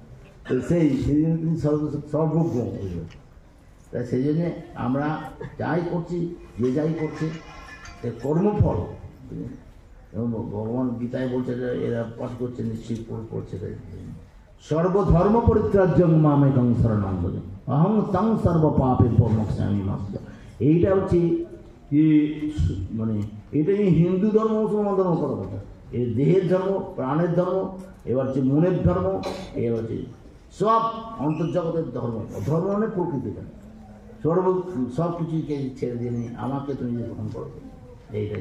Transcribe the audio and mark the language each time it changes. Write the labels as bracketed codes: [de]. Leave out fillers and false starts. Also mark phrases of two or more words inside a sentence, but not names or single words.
[bn] তো সেই জন্য তিনি সর্বজ্ঞ। তাই সেই জন্যে আমরা যাই করছি, যে যাই করছে কর্মফল, এবং ভগবান গীতায় বলছে যে এরা পাঠ করছে নিশ্চিত করছে, [sa] সর্বধর্ম পরিত্যাজ্যং মামেকং শরণং ব্রজ অহং তং সর্ব পাপেভ্যো মোক্ষামি মা। [bn] এইটা হচ্ছে যে মানে এটা হিন্দু ধর্ম মুসলমান ধর্ম করার কথা, এই দেহের ধর্ম প্রাণের ধর্ম, এবার হচ্ছে মনের ধর্ম, এবার হচ্ছে সব অন্তর্জগতের ধর্ম। ধর্ম মানে প্রকৃতিটা সব কিছুকে ছেড়ে দিয়ে নিয়ে আমাকে তুমি যে গ্রহণ করো, এইটাই।